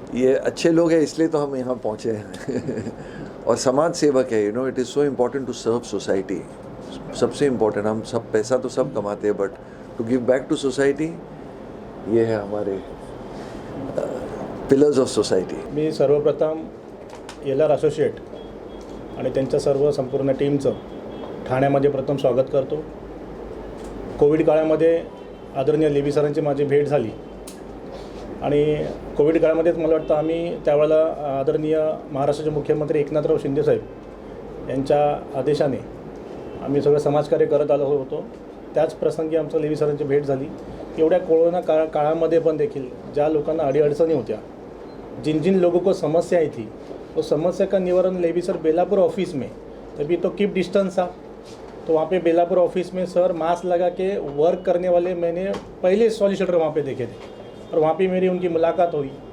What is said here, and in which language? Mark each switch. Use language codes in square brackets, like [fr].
[hi] ये अच्छे लोग हैं इसलिए तो हम यहाँ पहुँचे हैं। और समाज सेवक है, [en] You know, it is so important to serve society. [hi] सबसे इम्पॉर्टेंट, हम सब पैसा तो सब कमाते हैं, [en] but to give back to society, [hi] ये है हमारे पिलर्स ऑफ सोसायटी। [mr] मी सर्वप्रथम LR असोसिएट आणि त्यांच्या सर्व संपूर्ण टीमचं ठाण्यामध्ये प्रथम स्वागत करतो। कोविड काळामध्ये आदरणीय लेवी सरांची माझी भेट झाली आणि कोविड काळामध्येच मला वाटतं आम्ही त्यावेळेला आदरणीय महाराष्ट्राचे मुख्यमंत्री एकनाथराव शिंदेसाहेब यांच्या आदेशाने आम्ही सगळं समाजकार्य करत आलो होतो। त्याच प्रसंगी आमचं लेवी सरांची भेट झाली। एवढ्या कोरोना काळामध्ये पण देखील ज्या लोकांना अडीअडचणी होत्या, [hi] जिन जिन लोगों को समस्याएं थी, वो समस्या का निवारण लेवी सर बेलापुर ऑफिस में, तभी तो कीप डिस्टेंस था, तो वहाँ पे बेलापुर ऑफिस में सर मास्क लगा के वर्क करने वाले मैंने पहले सॉलिसिटर वहाँ पे देखे थे, और वहाँ पे मेरी उनकी मुलाकात हुई।